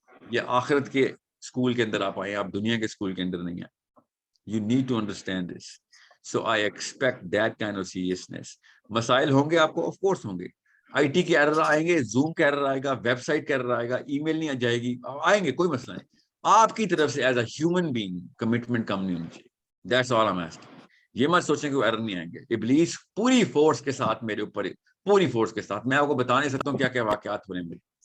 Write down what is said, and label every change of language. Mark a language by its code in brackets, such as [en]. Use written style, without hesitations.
[ur] یہ آخرت کے اسکول کے اندر آپ آئے, آپ دنیا کے اسکول کے اندر نہیں آئے. [en] You need to understand this. So I expect that kind of seriousness. [ur] مسائل ہوں گے آپ کو, آف کورس ہوں گے. آئی ٹی کے ایرر آئیں گے, زوم کا ایرر آئے گا, ویب سائٹ کا ایرر آئے گا, ای میل نہیں آ جائے گی, آئیں گے, کوئی مسئلہ نہیں. آپ کی طرف سے [en] as a human being [ur] commitment کم نہیں ہونی چاہیے. [en] That's all I'm asking. [ur] یہ مت سوچیں کہ وہ ایرر نہیں آئیں گے. ابلیس پوری فورس کے ساتھ میرے اوپر, پوری فورس کے ساتھ, میں آپ کو بتا نہیں سکتا ہوں کیا کیا واقعات ہو رہے ہیں میرے.